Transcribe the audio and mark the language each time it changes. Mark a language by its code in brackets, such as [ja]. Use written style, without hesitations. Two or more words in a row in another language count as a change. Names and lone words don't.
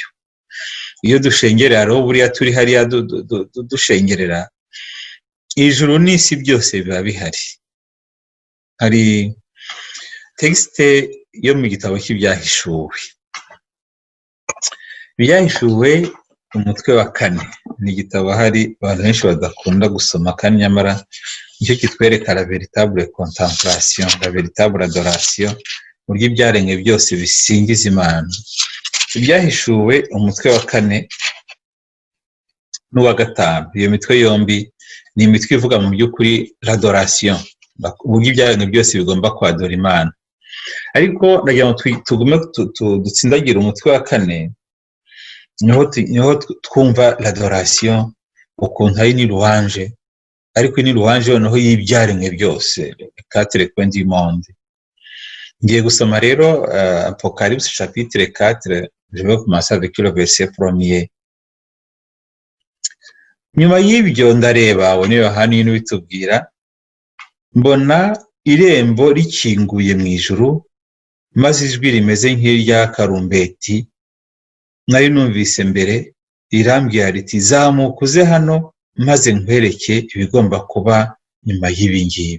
[rw] Iyo dushengerera rero buriya turi hariya dushengerera, ijuru n'isi byose biba bihari. Hari texte yo mu gitabo cy'ibyahishuwe. Ibyahishuwe umutwe wa 4 ni igitabo hari abantu benshi badakunda gusoma, kandi nyamara nicyo kitwereka [fr] la véritable contemplation, la véritable adoration, [rw] buryo ibyaremwe byose bisingiza Imana. Ibyahishuwe umutwe wa 4 n'uwa 5, iyo mitwe yombi ni imitwe ivuga mu by'ukuri l'adoration, uburyo ibyaremwe byose bigomba kwadora Imana. Ariko ndagira ngo tugume dutsindagira umutwe wa 4, niho twumva l'adoration ukuntu ari ni louange, ariko ni louange noneho y'ibyaremwe byose, [fr] quatre coins du monde. [rw] Ngiye gusoma rero [fr] Apocalypse chapitre 4, je vais commencer avec le verset 1er. [rw] Nyuma y'ibyo ndareba, abone Yohana ibintu bitubwira, mbona irembo rikinguye mu ijuru, maze ijwi rimeze nk'irya karumbeti nari numvise mbere, rirambwira riti, zamuka uze hano maze nkwereke ibigomba kuba nyuma y'ibi ngibi.